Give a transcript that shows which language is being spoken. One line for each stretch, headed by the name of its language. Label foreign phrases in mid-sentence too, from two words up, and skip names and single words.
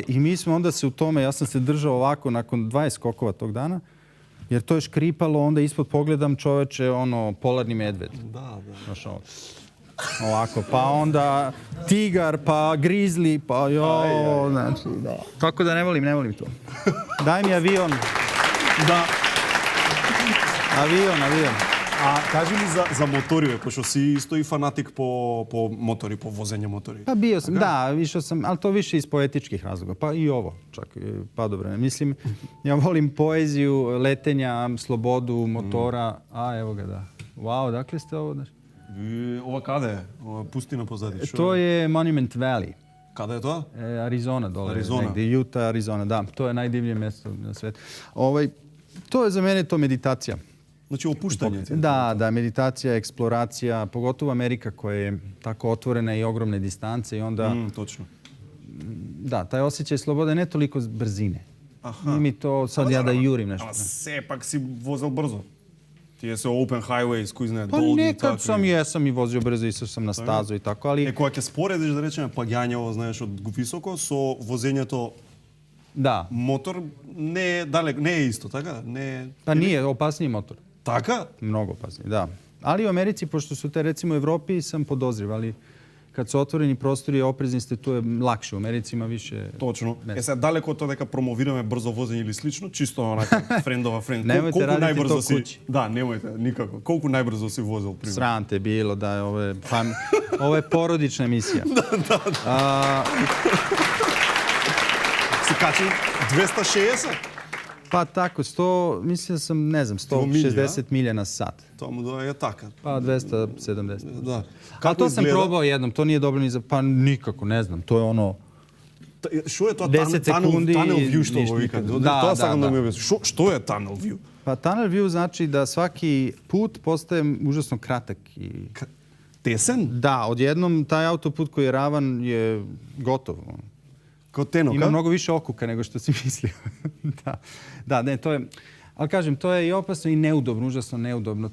Serbian: I mi smo onda se u tome, ja sam se držao ovako nakon 20 skokova tog dana, jer to je škripalo, onda ispod pogledam čoveče, polarni medved. Da. Znaš, ovako, pa onda tigar, pa grizli, pa znači, da. Tako da ne volim to. Daj mi avion. Da. Avion.
Macedonian: A кажи ми за моториве, пошто си исто и фанатик по мотори, по возење мотори.
Serbian: Pa bio sam, da, išao sam, ali to više iz poetičkih razloga. Pa i ovo, čak, padobrane. Mislim, ja volim poeziju, letenja, slobodu, motora. Evo ga, da. Wow, dakle ste ovo?
Macedonian: Ова каде е? Ова пустина позади.
Serbian: To je Monument Valley. Kada je to? Arizona dole. Arizona. Negde, Utah, Arizona, da. To je najdivlje mjesto na svijetu. To je za mene to meditacija. Znači opuštanje. Da, meditacija, eksploracija, pogotovo Amerika koja je tako otvorena i ogromne distance i onda... Točno. Da, taj osjećaj slobode, ne toliko brzine. Nije mi to sad ja da jurim nešto.
Macedonian: Ама сепак си возел брзо. Тие се
English: open highways,
Macedonian: кои знаат, долги.
Serbian: Pa nekad jesam i vozio brzo, išao sam na stazu i tako, ali...
Macedonian: Кога ќе споредиш, да речеме, паѓањево, знаеш, од високо, со возењето мотор не е далек, не е исто, така?
Serbian: Pa nije, opasniji motor.
Macedonian: Така?
Serbian: Mnogo opasniji, da. Ali u Americi, pošto su te, recimo, u Evropi sam podozriv, ali kad su otvoreni prostori, oprezni ste, tu je lakše. U Americi ima više...
Macedonian: Точно. Сега далеко од тоа дека промовираме брзо возење или слично, чисто онака френдова френд. Немојте радити то куќи. Да, немојте, никако. Колку најбрзо си возел, пример? Срам те било, да,
Serbian: ovo je porodična emisija.
Macedonian: Да. Си качи 260?
Serbian: Pa tako, 100, mislim da sam, ne znam, 160 milja na sat.
Macedonian: To mu je така.
Serbian: Pa 270. Da. A to sam probao jednom, to nije dobro ni za... Pa nikako, ne znam, to je ono... Što je to 10 sekundi...
English: Tunnel view
Serbian: što ovo vika? Da. Sagam da mi objasniš. Što je
English: tunnel view?
Serbian: Pa
English: tunnel view
Serbian: znači da svaki put postaje užasno kratak i...
Macedonian: Tesen?
Serbian: Da, odjednom taj autoput koji je ravan je gotov. Ima mnogo više okuka nego što si mislio. Da, ne, to je... Ali kažem, to je i opasno i neudobno, užasno neudobno.